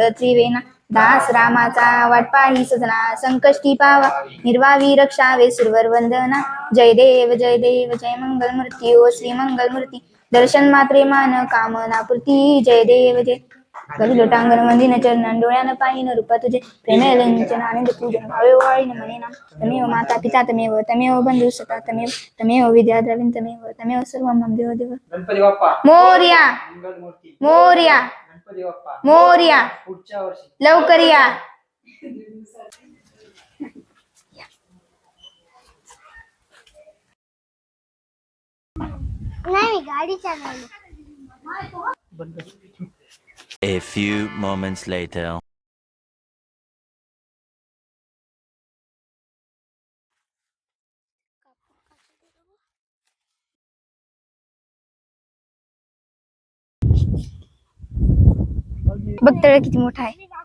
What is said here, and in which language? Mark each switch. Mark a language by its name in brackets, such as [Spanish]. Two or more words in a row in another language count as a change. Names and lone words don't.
[Marathi] त्रिवेणा, दास रामाचा वाटपाही सजना, संकष्टी पावा निर्वावी रक्षावे सुरवर वंदना, जय देव जय मंगल मूर्ती ओ श्री मंगल मूर्ती, दर्शन मात्रे मान कामना पूर्ती, जय देव लोटांगण मंदिन चरण डोळ्यानं पाहिन रूपा तुझे, प्रेमे लंचन आनंद पूजन भावे वाळीन मने नाम, [Sanskrit] तमेव माता पिता तमेव बंधु सखा तमेव विद्या द्रविण तमेव सर्व मम देव [Marathi] गणपती बाप्पा मोरया मोरया मोरया, पुढच्या वर्षी लवकर या। नाही गाडी चालवली। [English] A few moments later. [Marathi] बघ तळ किती मोठा आहे।